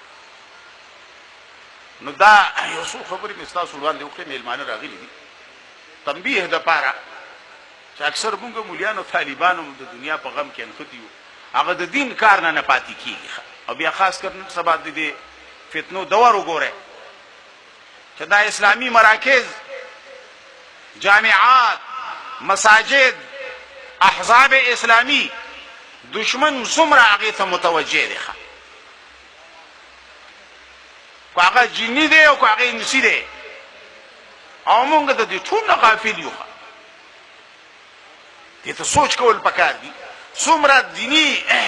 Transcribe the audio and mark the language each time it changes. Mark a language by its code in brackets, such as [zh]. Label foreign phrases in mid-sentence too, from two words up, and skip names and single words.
[ps] نو دا یو څو خبرې مې تاسو وړاندې وکړې میلمانه راغلي دي تنبیه د پاره چې اکثر موږ مولیانو طالبانو د دنیا په غم کې انختی یو هغه د دین کار نه پاتې کیږي او بیا خاص کر سبا د فتنو دور وګوره چې دا اسلامی مراکز جامعات مساجد احزاب اسلامی دشمن څومره هغه ته متوجه دي کو هغه جنی دی او کو هغه انسی دی او موږ د دې ټول غافل یو دې ته سوچ کول پکار دي څومره دینی